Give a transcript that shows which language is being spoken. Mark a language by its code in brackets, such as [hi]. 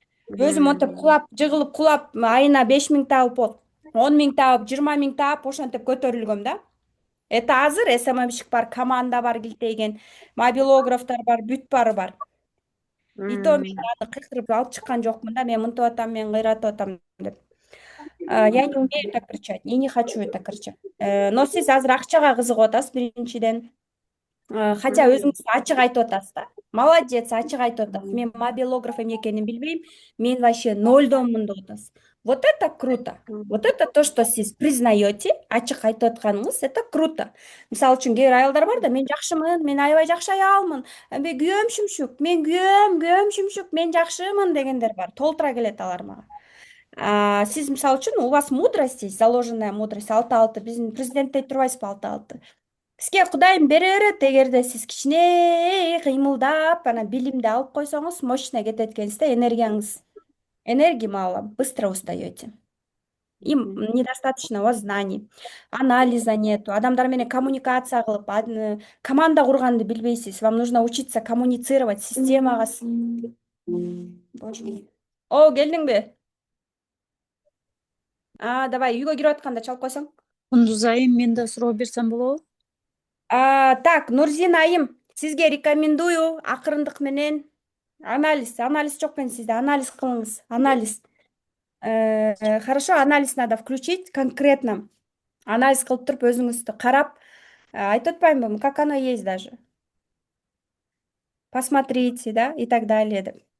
[ky] Өзүм монтип кулап, жыгылып кулап, айына 5.000 таап, 10.000 таап, 20.000 таап, ошентип көтөрүлгөм да. Это азыр СММщик бар, команда бар килтейген, мобилографтар бар, бүт баары бар. И то мен аны кыйкырып алып чыккан жокмун да, мен мынтип атам, мен кыйратып атам деп. [ru] Я не умею так кричать, и не хочу это кричать. [ky] Но сиз азыр акчага кызыгып атасыз биринчиден. Хотя өзүңүз ачык айтып атасыз да. Молодец, ачык айтып атасыз. Мен мобилограф эмне экенин билбейм, мен вообще нольдомун деп атасыз. [ru] Вот это круто. Вот это то, что сиз признаете, [ky] ачык айтып атканыңыз, [ru] это круто. [ky] Мисалы үчүн кээ бир аялдар бар да, мен жакшымын, мен аябай жакшы аялмын, күйөөм шүмшүк, мен күйөөм шүмшүк, мен жакшымын дегендер бар. Толтура келет алар мага. Сиз мисалы үчүн [ru] у вас мудрость есть, заложенная мудрость 6-6. [ky] Биздин президент дейт турбайсызбы 6-6. Сизге Кудайым бере берет, эгерде сиз кичине кыймылдап, анан билимди алып койсоңуз, мощно кетет экенсиз да, энергияңыз. [ru] Энергии мало, быстро устаете. Им недостаточно у вас знаний, анализа нету, [ky] адамдар менен коммуникация кылып, команда курганды билбейсиз. [ru] Вам нужно учиться коммуницировать, системага. Боже мой. [ky] О, келдиңби? [ru] Давай, [ky] үйгө кирип атканда чалып койсоң. Кундуз айым, мен да суроо берсем болобу? Так, Нурзина айым, сизге рекомендую акырындык менен анализ жок экен сизде, анализ кылыңыз, анализ. [ru] Хорошо, анализ надо включить конкретно. [ky] Анализ кылып туруп өзүңүздү карап, айтып атпаймынбы, [ru] как оно есть даже. Посмотрите, да, и так далее деп.